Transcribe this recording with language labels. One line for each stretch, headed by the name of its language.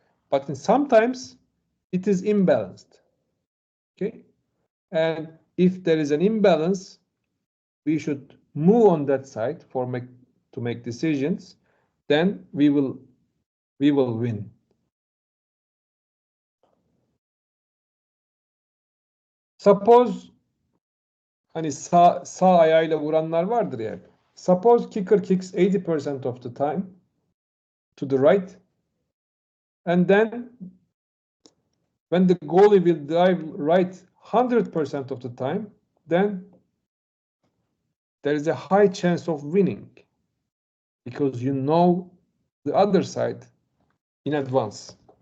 English: But sometimes it is imbalanced. Okay? And if there is an imbalance, we should move on that side to make decisions, then we will win. Suppose
Turkish: hani sağ ayağıyla vuranlar vardır ya.
English: Suppose kicker kicks 80% of the time to the right, and then when the goalie will dive right 100% of the time, then there is a high chance of winning because you know the other side in advance.